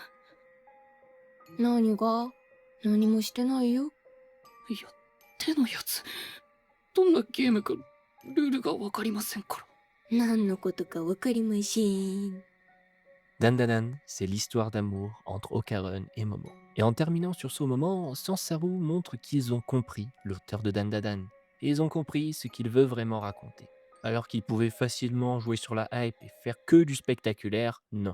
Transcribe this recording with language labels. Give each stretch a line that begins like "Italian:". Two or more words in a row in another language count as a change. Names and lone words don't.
Japanese: 何が？何もしてないよ。いや、手のやつ、どんなゲームかルールがわかりませんから。何のことかわかりません。
French: Dan Dan, c'est l'histoire d'amour entre Ocaron et Momo. Et en terminant sur ce moment, Sansaru montre qu'ils ont compris l'auteur de Dan Dan. Et ils ont compris ce qu'il veut vraiment raconter. Alors qu'ils pouvaient facilement jouer sur la hype et faire que du spectaculaire, non.